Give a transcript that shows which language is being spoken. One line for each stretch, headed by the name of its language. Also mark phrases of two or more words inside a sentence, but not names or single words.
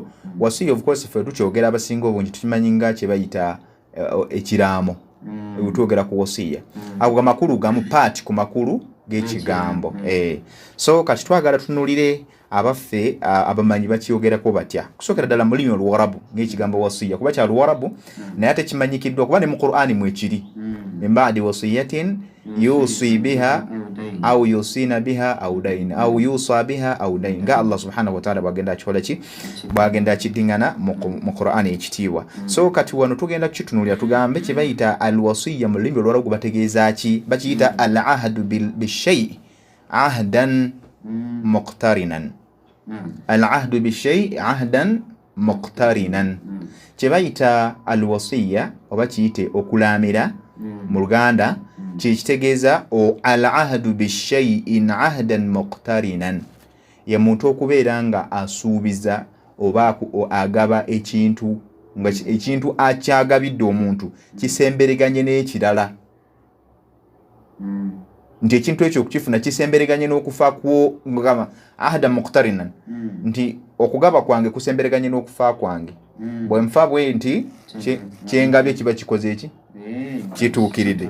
Ganda: Waswiyyah
English: of course
Ganda: ffe tukyogera abasinga obungi tukimanyi nga kye bayita ekiraamo, twogera ku Waswiyyah. Ago amakulu gamu part ku makulu g'ekigambo. So kati twagala tunulire abaffe abamanyi bakiyogerako batya, kusookera ddala mu lulimi Oluwarabu ng'ekigambo Waswiyyah, kuba kya Luwarabu naye ate kimanyikiddwa kuba ne mu Qur'ani mwekiri,
Arabic: من بعد وصية يوصي بها أو يوصين بها أو دين أو يوصى بها أو دين,
Ganda: nga
Arabic: الله سبحانه و تعالى
Ganda: bwagenda akikola ki, bwagenda akiddingana mu Qur'ani ekitiibwa. So kati wano tugenda kukitunulira tugambe kye bayita al-Waswiyyah mu lulimi Oluwarabu bategeeza ki, bakiyita
Arabic: العهد بالشيء عهدا مقترنا. العهد بالشيء عهدا مقترنا.
Ganda: Kye bayita al-Waswiyyah oba kiyite okulaamira mu Luganda kitegeeza
Arabic: العهد بالشيء عهدا مقترنا,
Ganda: ye muntu okubeera nga asuubiza oba agaba ekintu nga ekintu akyagabidde omuntu kisembereganye n'ekirala, nti ekintu ekyo okukifuna kisembereganye n'okufa kwo, ngama
Arabic: عهدا مقترنا,
Ganda: nti okugaba kwange kusembereganye n'okufa kwange, bwe nfa bwe nti kyengabye kiba kikoze eki, kituukiridde.